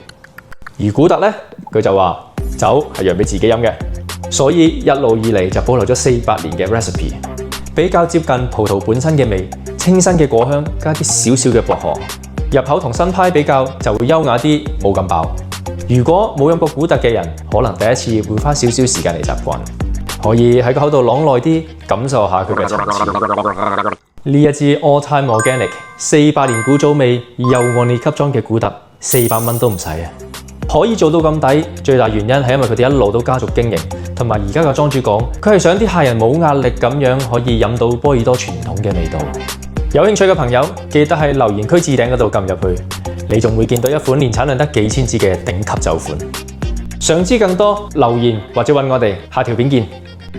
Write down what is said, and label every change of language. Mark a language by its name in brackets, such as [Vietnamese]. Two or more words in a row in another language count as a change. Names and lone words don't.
[Cantonese] 而古特呢，佢就話酒係釀俾自己飲嘅，所以一路以嚟就保留咗400年嘅 recipe， 比較接近葡萄本身嘅味，清新嘅果香加啲少少嘅薄荷，入口同新派比較就會優雅啲，冇咁爆。如果冇飲過古特嘅人，可能第一次會花少少時間嚟習慣，可以喺個口度啷耐啲，感受下佢嘅層次。呢一支 [English] all time organic [Cantonese] 400 年古早味右岸列級莊嘅古特，400蚊都唔使啊！可以做到咁抵，最大原因係因為佢哋一路都家族經營，同埋而家嘅莊主講，佢係想啲客人冇壓力咁樣可以飲到波爾多傳統嘅味道。有興趣嘅朋友，記得喺留言區置頂嗰度撳入去，你仲會見到一款年產量得幾千支嘅頂級酒款。想知更多，留言或者搵我哋，下條片見。